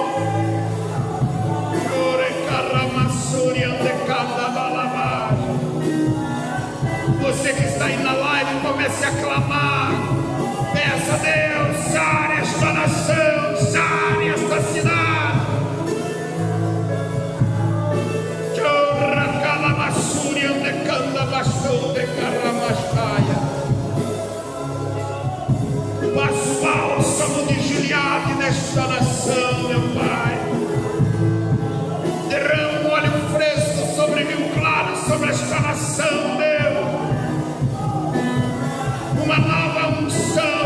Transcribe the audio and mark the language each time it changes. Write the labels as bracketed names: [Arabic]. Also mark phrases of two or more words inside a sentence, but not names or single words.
[Portuguese] Você que está aí na live, comece a clamar. Peça a Deus, sare esta nação, sare esta cidade. Chorra calamassuri andecanda bastou de caramastaia. Passo bálsamo de Gileade nesta nação, meu Pai. Derrama um óleo fresco sobre Rio Claro, sobre esta nação, Deus. Uma nova unção.